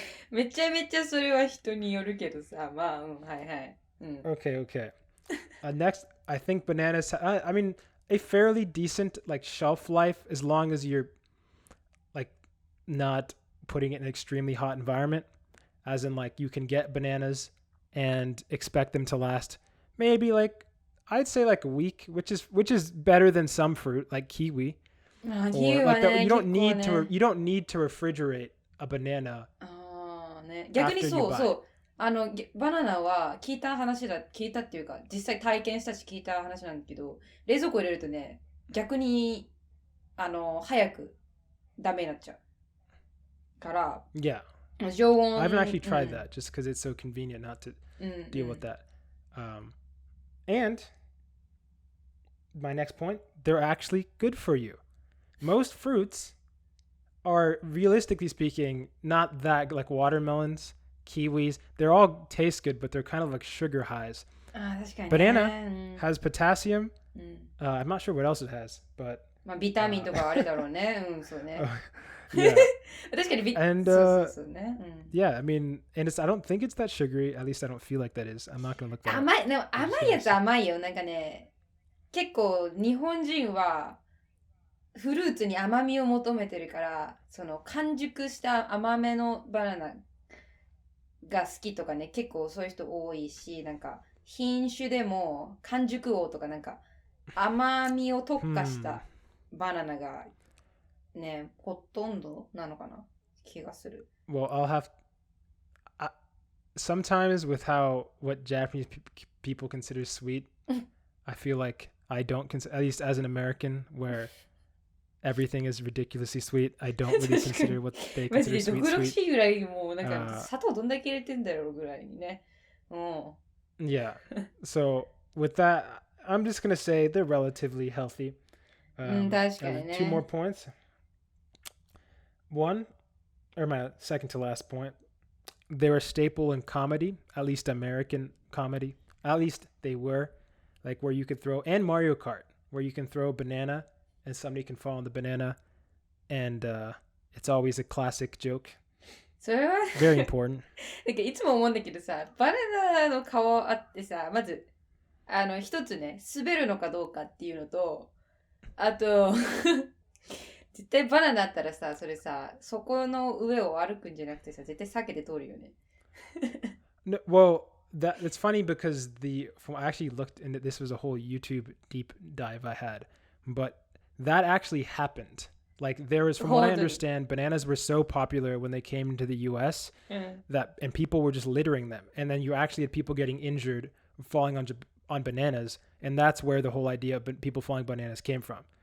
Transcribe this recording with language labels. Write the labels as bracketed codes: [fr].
[ja] めちゃめちゃそれは人によるけどさ、まあ、はいはい。 [en] Okay. Next, I think bananas. I mean, a fairly decent like shelf life as long as you're like not putting it in an extremely hot environment. As in, like you can get bananas and expect them to last maybe like I'd say like a week, which is better than some fruit like kiwi. Or like that, you don't need to refrigerate a banana. [ja] 逆にそうバナナは聞いたっていうか実際体験したし聞いた話なんだけど冷蔵庫入れるとね逆に早くダメになっちゃうから [en] Yeah, [ja] 常温 [en] I haven't actually tried that just because it's so convenient not to deal with that. And my next point, they're actually good for you. Most fruits are, realistically speaking, not that, like watermelons, kiwis. They're all taste good, but they're kind of like sugar highs. [ja] 確かにね。 [en] Banana has potassium. [ja] うん。 [en] I'm not sure what else it has, but [ja] まあビタミンとかあるだろうね。そうね。 [en] yeah. [ja] 確かに [en] And [ja] そうね。 [en] yeah, I mean, and I don't think it's that sugary. At least I don't feel like that is. I'm not gonna look that up. [ja] でも甘いやつ甘いよ。なんかね、結構日本人はフルーツに甘みを求めてるから、その完熟した甘めのバナナが好きとかね、結構そういう人多いし、なんか品種でも完熟王とかなんか甘みを特化したバナナがね、ほとんどなのかな気がする。 [en] Well, sometimes with what Japanese people consider sweet, I feel like I don't consider, at least as an American, where everything is ridiculously sweet. I don't really consider what they [ja] マジ [en] consider [ja] で [en] sweet [ja] 毒々 [en] sweet. [ja] しいぐらいもうなんか砂糖どんだけ入れてんだろうぐらいにね。 [en] Yeah. So with that, I'm just gonna say they're relatively healthy. [ja] 確かにね。 [en] Two more points. One, or my second to last point, they're a staple in comedy, at least American comedy. At least they were, like where you could throw, and Mario Kart, where you can throw a banana and somebody can fall on the banana, and it's always a classic joke. [ja] それは [en] Very important. [ja] なんかいつも思うんだけどさ、バナナの皮あってさ、まず一つね、滑るのかどうかっていうのと、あと絶対バナナあったらさ、それさ、そこの上を歩くんじゃなくてさ、絶対避けて通るよね。 [en] No, well, it's funny because I actually looked into this was a whole YouTube deep dive I had, but that actually happened. Like there was, from what I understand, bananas were so popular when they came into the U.S. And people were just littering them, and then you actually had people getting injured falling on bananas, and that's where the whole idea of people falling bananas came from.